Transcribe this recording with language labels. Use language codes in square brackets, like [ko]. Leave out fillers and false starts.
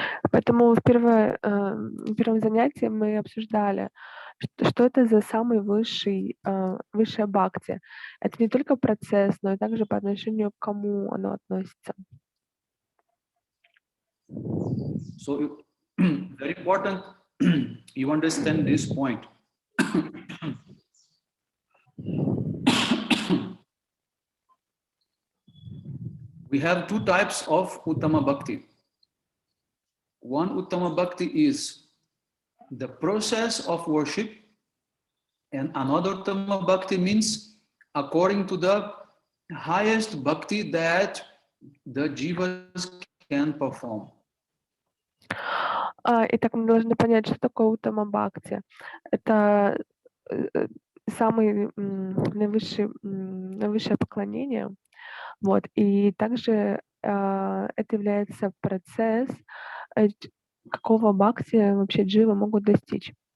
[ru] Поэтому в первом занятии мы обсуждали, что это за самый высшая бхакти. Это не только процесс, но и также по отношению к кому оно относится. [en] So very important you understand this point. We have two types of Uttama Bhakti. One Uttama Bhakti is the process of worship, and another Uttama Bhakti means according to the highest bhakti that the jivas can perform. [ru] Итак, мы должны понять, что такое Уттама Бхакти. Это самое наивысшее поклонение. Вот. И также это является процесс, какого бхакти вообще дживы могут достичь.